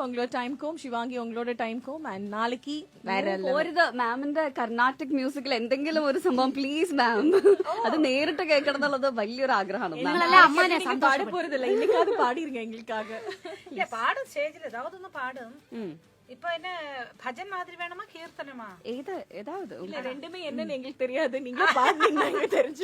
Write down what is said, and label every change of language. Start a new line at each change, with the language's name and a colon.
Tamil: உங்களோட டைம் கோம் சிவாங்கி உங்களோட time Kom and നാളേക്ക്
Malayalam: വേറെ മാമിന്റെ കർണാട്ടിക് മ്യൂസിക്കിൽ എന്തെങ്കിലും ഒരു സംഭവം പ്ലീസ് മാം, അത് നേരിട്ട് കേൾക്കണം എന്നുള്ളത് വലിയൊരു ആഗ്രഹമാണ്.
Tamil: பாட போறதில்ல, இன்னைக்காவது பாடிருங்க எங்களுக்காக. இல்ல பாடு ஸ்டேஜ்ல ஏதாவது ஒன்னு பாடும். இப்போ என்ன பஜன் மாதிரி வேணுமா கீர்த்தனமா? ஏதாவது இல்ல ரெண்டுமே என்னன்னு எங்களுக்கு தெரியாது, நீங்க பாடுனீங்கன்னா எங்களுக்கு தெரியும்.